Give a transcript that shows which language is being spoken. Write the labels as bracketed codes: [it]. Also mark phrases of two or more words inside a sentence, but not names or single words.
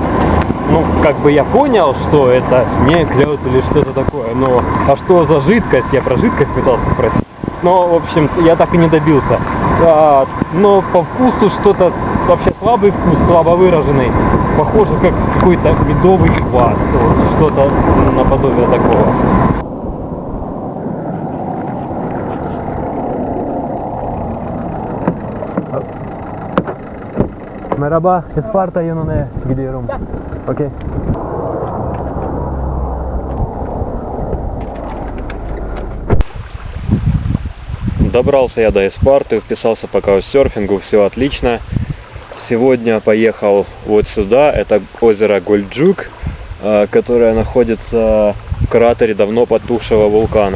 [ru] Ну, как бы я понял, что это снег, лед или что-то такое, но а что за жидкость? Я про жидкость пытался спросить. Но, в общем, я так и не добился. Но по вкусу что-то, вообще слабый вкус, слабо выраженный. Похоже, как какой-то медовый квас. Вот, что-то наподобие такого. [tr] Merhaba, Isparta yönüne gidiyorum. [ru] Окей. Добрался я до Испарты, вписался по каучсерфингу, все отлично. Сегодня поехал вот сюда, это озеро Гольджук, которое находится в кратере давно потухшего вулкана.